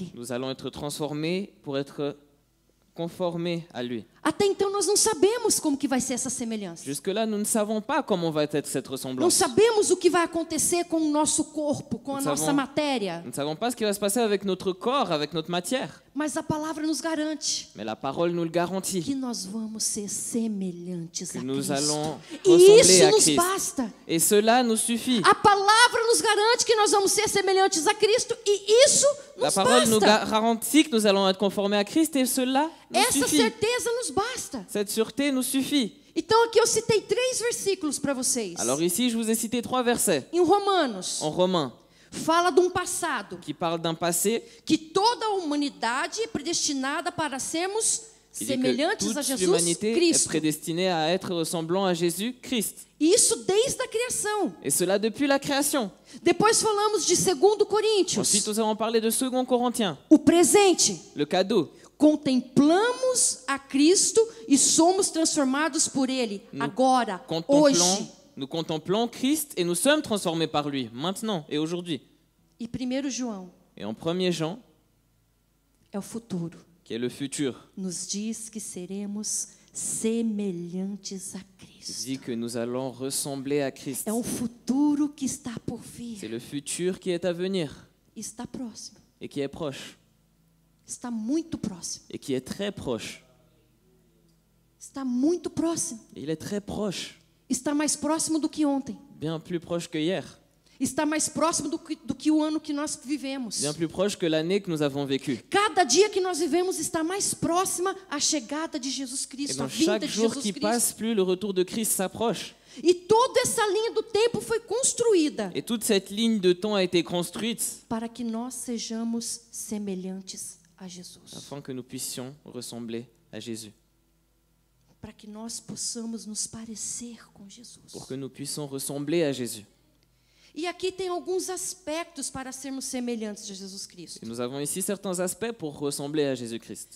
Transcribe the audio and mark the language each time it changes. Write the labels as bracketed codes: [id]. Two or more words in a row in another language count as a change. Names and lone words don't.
[fr] nous allons être transformés pour être conformés à lui. [pt] Até então nós não sabemos como que vai ser essa semelhança. [fr] Jusque-là, nous ne savons pas comment va être cette [pt] Não [fr] ressemblance. [pt] sabemos o que vai acontecer com o nosso corpo, com a Não nossa sabemos. matéria. [fr] Nous ne savons pas ce qui va se passer avec notre corps, avec notre matière. [pt] Mas a palavra nos garante [fr] Mais la parole nous le garantit, [pt] que nós vamos ser semelhantes [fr] que [pt] a [fr] nous [pt] Cristo. [fr] allons [pt] E [fr] ressembler [pt] isso [fr] à [pt] nos [fr] Christ. [pt] basta. [fr] Et cela nous suffit. [pt] A palavra nos garante que nós vamos ser semelhantes a Cristo e isso [fr] La [pt] nos [fr] parole nous [pt] basta. [fr] garantit que nous allons être conformés à Christ et cela nous [pt] Essa [fr] suffit. [pt] certeza nos basta. [fr] Cette sûreté nous suffit. [pt] Então aqui eu citei 3 versículos para vocês. [fr] Alors ici, je vous ai cité 3 versets [pt] Em Romanos, [fr] en Romains [pt] fala de um passado [fr] qui parlent d'un passé [pt] que toda a humanidade é predestinada para sermos [fr] qui dit que [pt] semelhantes a [fr] toute [pt] Jesus [fr] l'humanité est [pt] Cristo. [fr] prédestinée à être ressemblant à Jésus-Christ. [pt] E isso desde a criação. [fr] Et cela depuis la création. [pt] Depois falamos de 2 Coríntios, [fr] Ensuite, nous allons parler de 2 Corinthiens, [pt] o presente. [fr] le cadeau. [pt] Contemplamos a Cristo e somos transformados por Ele agora, hoje. [fr] Nous contemplons Christ et nous sommes transformés par lui, maintenant et aujourd'hui. [pt] E 1 João [fr] Et en 1er Jean, [pt] é o futuro. [fr] qui est le futur, [pt] Nos diz que seremos semelhantes a Cristo. [fr] dit que nous allons ressembler à Christ. [pt] É um futuro que está por [fr] C'est [pt] vir. [fr] le futur qui est à venir [pt] Está próximo. [fr] et qui est proche [pt] Está muito próximo. [fr] et qui est très proche. [pt] Está muito próximo. [fr] Il est très proche, [pt] Está mais próximo do que ontem. [fr] bien plus proche que hier, [pt] Está mais próximo do que o ano que nós vivemos. [fr] bien plus proche que l'année que nous avons vécue. [pt] Cada dia que nós vivemos está mais próxima à chegada de Jesus [fr] Et [pt] Cristo, a [fr] dans [pt] vinda [fr] chaque [pt] de [fr] jour [pt] Jesus [fr] qui [pt] Cristo. [fr] passe, plus le retour de Christ s'approche. [pt] E toda essa linha do tempo foi construída [fr] Et toute cette ligne de temps a été construite [pt] para que nós sejamos semelhantes a Jesus. [fr] afin que nous puissions ressembler à Jésus, [pt] Para que nós possamos nos parecer com Jesus. [fr] pour que nous puissions ressembler à Jésus. [pt] E aqui tem alguns aspectos para sermos semelhantes a Jesus Cristo. [fr] Et nous avons ici certains aspects pour ressembler à Jésus-Christ.